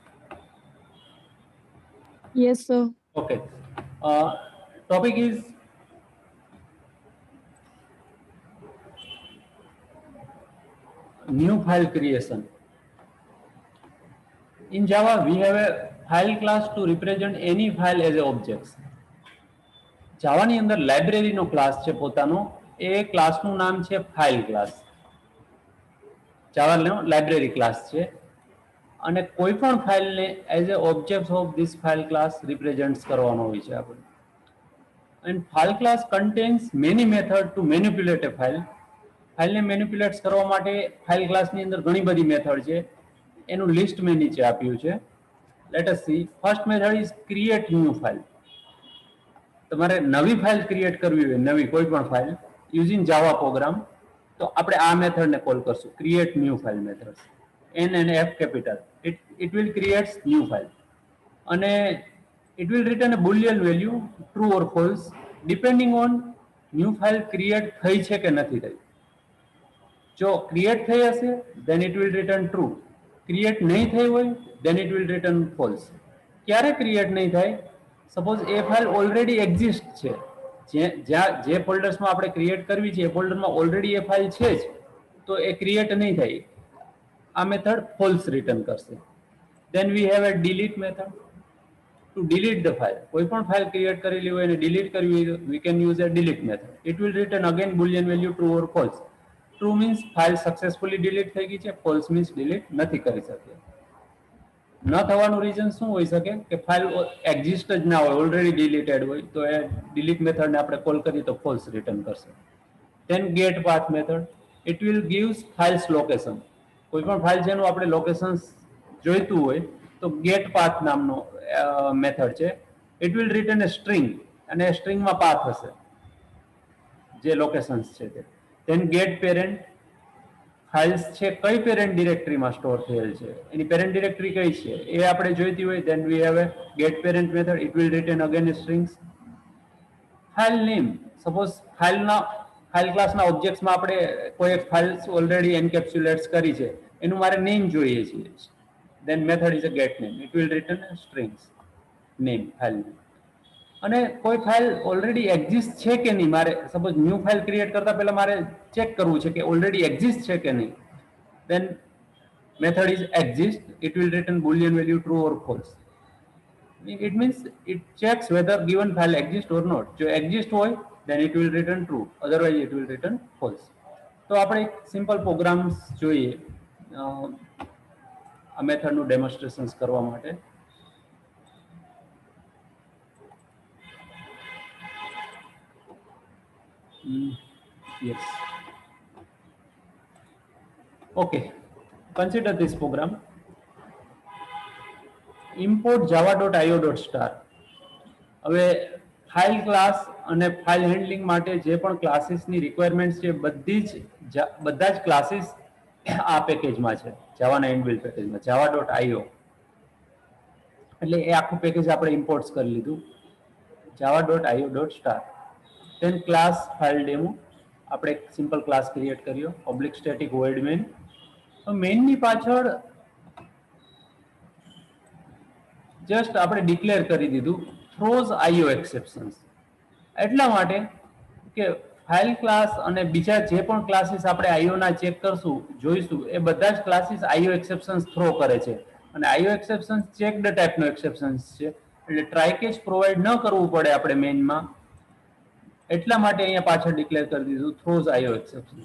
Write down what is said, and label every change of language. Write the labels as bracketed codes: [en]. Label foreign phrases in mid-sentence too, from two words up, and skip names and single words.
[en] yes sir. okay, topic is new file creation. In Java, we have a file class to represent any file as a object. [gu] જાવા ની અંદર લાઇબ્રેરીનો ક્લાસ છે પોતાનો, એ ક્લાસનું નામ છે [en] file class. [gu] જાવાનો [en] library class [gu] છે અને કોઈ પણ ફાઇલને [en] as a object of this file class represent [gu] કરવાનો હોય છે આપણે. [en] and file class contains many method to manipulate a file. [gu] ફાઇલને મેનિપ્યુલેટ કરવા માટે ફાઇલ ક્લાસની અંદર ઘણી બધી મેથડ છે. એનું લિસ્ટ મેં નીચે આપ્યું છે. [en] let us see. first method is create new file. [gu] તમારે નવી [en] file create [gu] કરવી હોય, નવી કોઈ પણ [en] file using Java program, [gu] તો આપણે આ મેથડને કોલ કરશું, [en] create new file method. N and F capital. It will create new file. અને it will return a boolean value true or false depending on new file create [gu] થઈ છે કે નથી થઈ. જો ક્રિએટ થઈ હશે [en] then it will return true. [gu] ક્રિએટ નહીં થઈ હોય [en] then it will return false. [gu] ક્યારે ક્રિએટ નહીં થાય? સપોઝ એ [en] file already exist [gu] છે, જે ફોલ્ડર્સમાં આપણે ક્રિએટ કરવી છે એ ફોલ્ડરમાં ઓલરેડી એ ફાઇલ છે જ, તો એ ક્રિએટ નહીં થાય. આ મેથડ [en] false return [gu] કરશે. [en] Then we have a delete method to delete the file. [gu] કોઈ પણ [en] file create [gu] કરેલી હોય અને ડિલીટ કરવી હોય, [en] we can use a delete method. It will return again boolean value true or false. True means file successfully delete [gu] થઈ ગઈ છે, [en] false means [gu] ડિલીટ નથી કરી શકે. ન થવાનું રીઝન શું હોઈ શકે કે ફાઇલ એક્ઝિસ્ટ જ ના હોય, [en] already deleted [gu] હોય, તો એ ડિલીટ મેથડને આપણે કોલ કરીએ તો [en] false return [gu] કરશે. [en] Then get path method. It will gives files location. [gu] કોઈ પણ ફાઇલ જેનું આપણે લોકેશન જોઈતું હોય તો [en] get path [gu] નામનો મેથડ છે. [en] it will return a string [gu] અને સ્ટ્રિંગમાં પાથ હશે જે લોકેશન્સ છે તે. [en] then get parent. [gu] ફાઇલ્સ છે કઈ પેરેન્ટ ડિરેક્ટરીમાં સ્ટોર થયેલ છે, એની [en] parent directory [gu] કઈ છે એ આપણે જોઈતી હોય. [en] then we have a get parent method. it will return again strings. file name. [gu] સપોઝ ફાઇલ ક્લાસના ઓબ્જેક્ટ્સમાં આપણે કોઈ એક [en] file already encapsulates [gu] કરી છે, એનું મારે નેમ જોઈએ છે. [en] Then method is a get name. It will return strings name file name. [gu] અને કોઈ [en] file already exist [gu] છે કે નહીં, મારે સપોઝ [en] new file create [gu] કરતા પહેલા મારે ચેક કરવું છે કે [en] already exist [gu] છે કે નહીં. [en] Then method is exist. It will return boolean value true or false. It means it checks whether given file exists or not. [gu] જો એક્ઝિસ્ટ હોય [en] then it will return true, otherwise it will return false. [gu] તો આપણે એક [en] simple programs [gu] જોઈએ આ મેથડનું ડેમોન્સ્ટ્રેશન કરવા માટે. [en] Yes. Okay. Consider this program. Import java.io.star. [gu] હવે [en] file class [gu] અને [en] file handling [gu] માટે જે પણ ક્લાસીસની રિક્વાયરમેન્ટ્સ છે બધા જ ક્લાસીસ આ પેકેજમાં છે, જાવાના ઇનબિલ્ટ પેકેજમાં java.io, એટલે એ આખું પેકેજ આપણે ઇમ્પોર્ટ કરી લીધું java.io.star. then [en] class file demo, [gu] આપણે એક [en] simple class create [gu] કર્યો, [en] oblique static void main. [gu] મેઇનની પાછળ જસ્ટ આપણે ડિક્લેર કરી દીધું [en] throws IO exceptions, [gu] એટલા માટે કે ફાઇલ ક્લાસ અને બીજા જે પણ ક્લાસીસ આપણે IO ના ચેક કરશું જોઈશું એ બધા જ ક્લાસીસ [en] IO exceptions throw [gu] કરે છે, અને [en] IO exceptions checked [gu] ટાઈપનો એક્સેપ્શન્સ છે, એટલે [en] try catch provide [gu] ન કરવું પડે આપણે મેઇનમાં, એટલા માટે અહીંયા પાછળ ડિક્લેર કરી દીધું [en] throws IO exceptions.